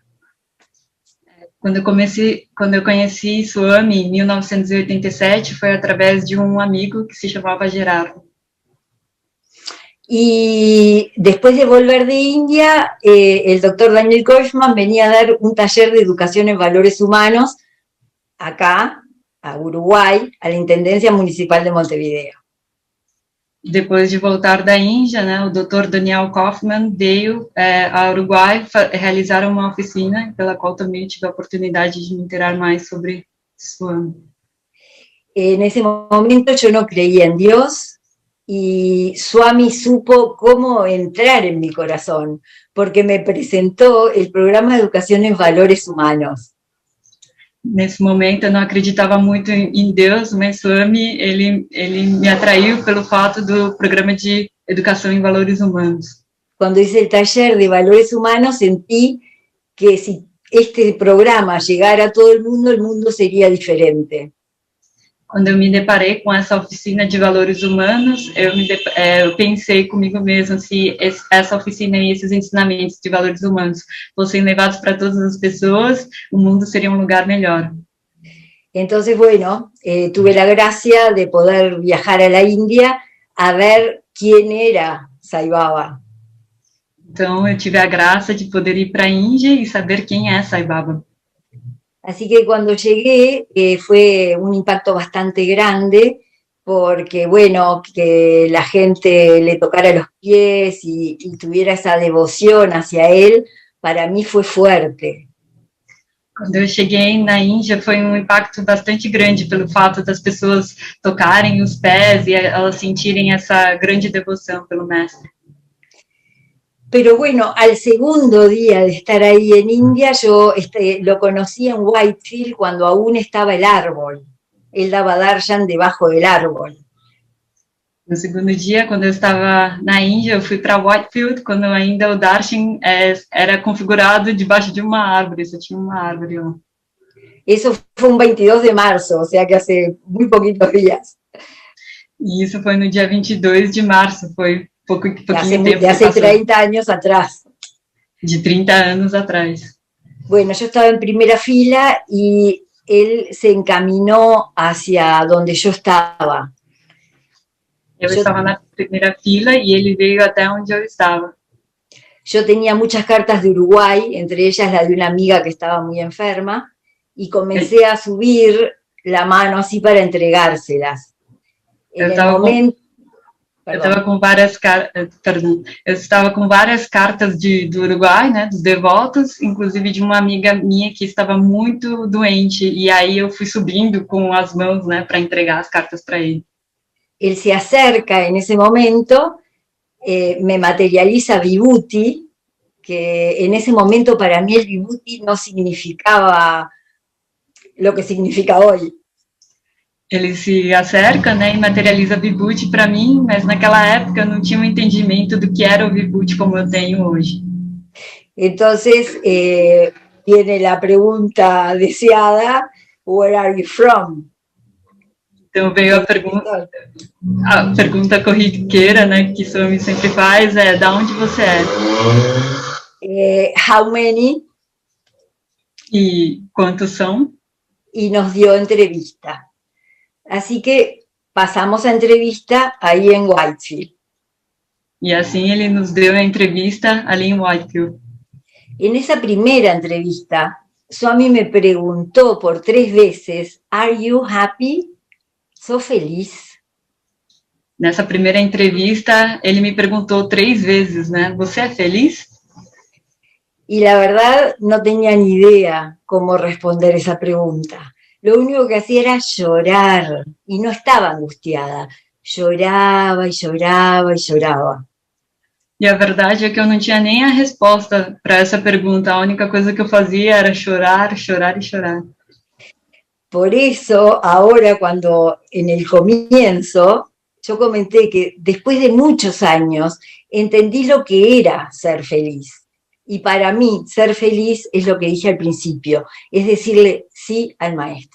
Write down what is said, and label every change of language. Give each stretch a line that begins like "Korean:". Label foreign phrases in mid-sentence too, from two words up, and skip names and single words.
Portuguese: Quando eu conheci Swami em 1987, foi através de um amigo que se chamava Gerardo.
Spanish: Y después de volver de India, el doctor Daniel Goleman venía a dar un taller de educación en valores humanos acá, a Uruguay, a la Intendencia Municipal de Montevideo.
Portuguese: Depois de voltar da Índia, né, o Dr. Daniel Kaufman veio ao Uruguai realizar uma oficina, pela qual também tive a oportunidade de me inteirar mais sobre Swami.
Spanish: En ese momento yo no creía en Dios, y Swami supo cómo entrar en mi corazón, porque me presentó el programa de educación en valores humanos.
Portuguese: Nesse momento eu não acreditava muito em Deus, mas Swami, ele me atraiu pelo fato do programa de educação em valores humanos.
Spanish: Cuando hice el taller de valores humanos sentí que si este programa llegara a todo el mundo sería diferente.
Portuguese: Quando eu me deparei com essa oficina de valores humanos, eu pensei comigo mesma, se essa oficina e esses ensinamentos de valores humanos fossem levados para todas as pessoas, o mundo seria um lugar melhor.
Spanish: Entonces, bueno, tuve la gracia de poder viajar a la India a ver quién era Sai Baba.
Portuguese: Então, eu tive a graça de poder ir para a Índia e saber quem é Sai Baba.
Spanish: Así que cuando llegué fue un impacto bastante grande, porque bueno, que la gente le tocara los pies y tuviera esa devoción hacia él, para mí fue fuerte.
Portuguese: Quando eu cheguei na Índia, foi um impacto bastante grande pelo fato das pessoas tocarem os pés e elas sentirem essa grande devoção pelo mestre.
Spanish: Pero bueno, al segundo día de estar ahí en India, yo lo conocí en Whitefield cuando aún estaba el árbol. Él daba darshan debajo del árbol.
Portuguese: No segundo dia, quando eu estava na Índia, eu fui para Whitefield, quando ainda o Darshan era configurado debaixo de uma árvore, só tinha uma árvore lá.
Spanish: Eso fue un 22 de marzo, o sea que hace muy poquitos días,
Portuguese: E isso foi no dia 22 de março, foi pouquinho tempo
Spanish: de que hace
Portuguese: passou,
Spanish: 30 años atrás.
Portuguese: de 30 anos atrás.
Spanish: Bueno, yo estaba en primera fila y él se encaminó hacia donde yo estaba.
Portuguese: Eu
Spanish: Yo,
Portuguese: estava na primeira fila e ele veio até onde eu estava.
Spanish: yo tenía muchas cartas de Uruguay, entre ellas la de una amiga que estaba muy enferma, y comencé a subir la mano así para entregárselas. En
Portuguese: Eu
Spanish: el
Portuguese: estava com,
Spanish: momento,
Portuguese: eu estava
Spanish: perdón,
Portuguese: com perdão, eu estava com várias cartas do Uruguai, né, dos devotos, inclusive de uma amiga minha que estava muito doente, e aí eu fui subindo com as mãos, né, para entregar as cartas para ele.
Spanish: él se acerca en ese momento, me materializa Vibhuti, que en ese momento para mí el Vibhuti no significaba lo que significa hoy.
Portuguese: Ele se acerca, né, e materializa Vibhuti para mim, mas naquela época eu não tinha um entendimento do que era o Vibhuti como eu tenho hoje.
Spanish: Entonces viene la pregunta deseada,
English: where are you from?
Portuguese: Então veio a pergunta corriqueira, né, que Swami sempre faz, da onde você é?
English: How many?
Portuguese: E quantos são?
Spanish: Y nos dio entrevista. Así que pasamos a entrevista ahí en Whitefield.
Portuguese: E assim ele nos deu a entrevista ali em Whitefield.
Spanish: En esa primera entrevista, Swami me preguntó por 3 veces,
English: are you happy?
Spanish: ¿Sos feliz?
Portuguese: Nessa primeira entrevista, ele me perguntou 3 vezes, né? Você é feliz?
Spanish: Y la verdad no tenía ni idea cómo responder esa pregunta. Lo único que hacía era llorar y no estaba angustiada. Lloraba y lloraba y lloraba.
Portuguese: E a verdade é que eu não tinha nem a resposta para essa pergunta. A única coisa que eu fazia era chorar, chorar e chorar.
Spanish: Por eso, ahora cuando en el comienzo, yo comenté que después de muchos años entendí lo que era ser feliz. Y para mí, ser feliz es lo que dije al principio, es decirle sí al maestro.